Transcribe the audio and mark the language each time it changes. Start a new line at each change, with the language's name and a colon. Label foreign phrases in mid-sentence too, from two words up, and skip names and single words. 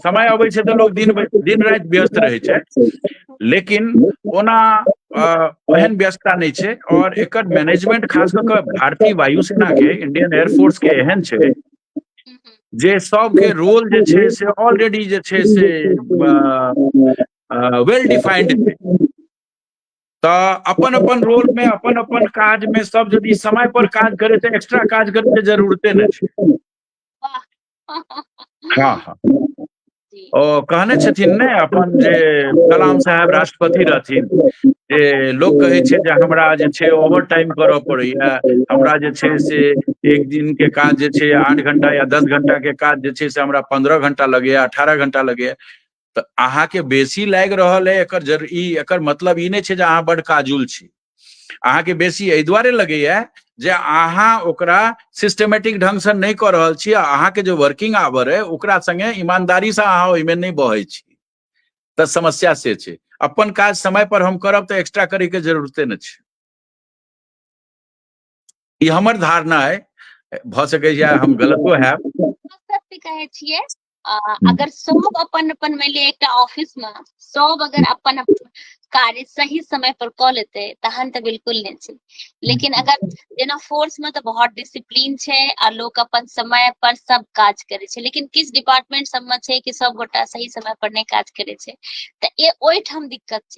Maithili: समय अबै छै तऽ लोग दिन राति व्यस्त रहै छै, लेकिन ओना ओहन व्यस्तता नहीं छै। और एकर मैनेजमेंट खास कऽ कऽ भारतीय वायुसेना के, इंडियन एयरफोर्स के एहन छै जे सबके रोल जे छै से ऑलरेडी जे छै से
English: well defined
Maithili: छै। तऽ अपन अपन रोल में, अपन अपन काज में सब यदि समय पर काज करे तऽ एक्स्ट्रा काज करे के जरूरते नहीं छै। हाँ हाँ, ओ कहने छथिन ने अपन जे कलाम साहब राष्ट्रपति रहथिन, जे लोग कहे छै जे हमरा जे छै
English: over time
Maithili: करऽ पड़ैया, हमरा जे छै से एक दिन के काज जे छै 8 घंटा या 10 घंटा के काज जे छै से हमरा 15 घंटा लगैया, 18 घंटा लगैया। तऽ अहाँके बेसी लागि रहल है, एकर मतलब ई नहीं छै जे अहाँ बड़ काजुल छी। अहाँके बेसी एहि दुआरे लगैया जे अहाँ ओकरा सिस्टमेटिक ढंग से नहीं कऽ रहल छी। अहाँके जो
English: working hour
Maithili: है ओकरा संगे ईमानदारी से अहाँ ओहिमे नहीं बहै छी, तऽ समस्या से छै। अपन काज समय पर हम करब तऽ एक्स्ट्रा करे के जरूरते नहीं छै। ई हमर धारणा है, भ सकैया हम गलतो हैब। सत्य कहै छियै, अगर सब अपन अपन मान लिया एक ऑफिस में सब अगर अपन अपन कार्य सही समय पर क लेते तहन तो बिल्कुल नहीं छै, लेकिन अगर जेना फोर्स में तो बहुत डिसिप्लीन छै और लोग अपन समय पर सब काज करे छै, लेकिन किस डिपार्टमेंट सब में छै कि सब गोटा सही समय पर नहीं काज करे छै त ए ओइ ठाम दिक्कत छै।